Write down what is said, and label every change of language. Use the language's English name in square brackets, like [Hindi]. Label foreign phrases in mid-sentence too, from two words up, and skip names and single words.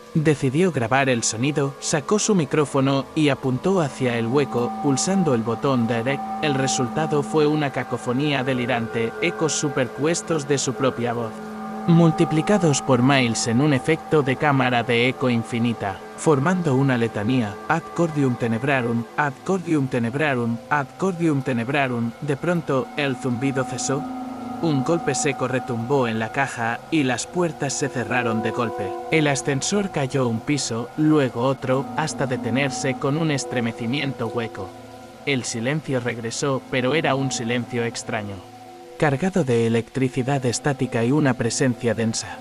[Spanish] Decidió grabar el sonido, sacó su micrófono y apuntó hacia el hueco, pulsando el botón Direct. El resultado fue una cacofonía delirante, ecos superpuestos de su propia voz, multiplicados por miles en un efecto de cámara de eco infinita, formando una letanía, [Latin] Ad Cordium Tenebrarum, Ad Cordium Tenebrarum, Ad Cordium Tenebrarum. [Spanish] De pronto, el zumbido cesó. Un golpe seco retumbó en la caja y las puertas se cerraron de golpe. El ascensor cayó un piso, luego otro, hasta detenerse con un estremecimiento hueco. El silencio regresó, pero era un silencio extraño, cargado de electricidad estática y una presencia densa.